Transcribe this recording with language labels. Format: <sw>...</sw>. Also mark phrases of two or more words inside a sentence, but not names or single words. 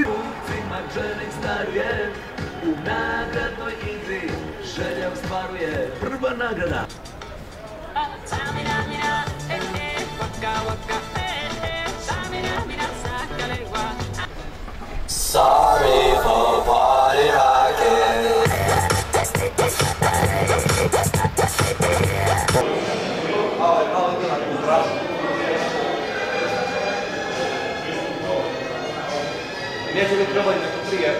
<hr>Kupcima Genex daruje, u nagradnoj igri želja ostvaruje. Prva nagrada.</hr> <en>Sorry for party rocking.</en> <hr>Neće biti probali neko prije.</hr>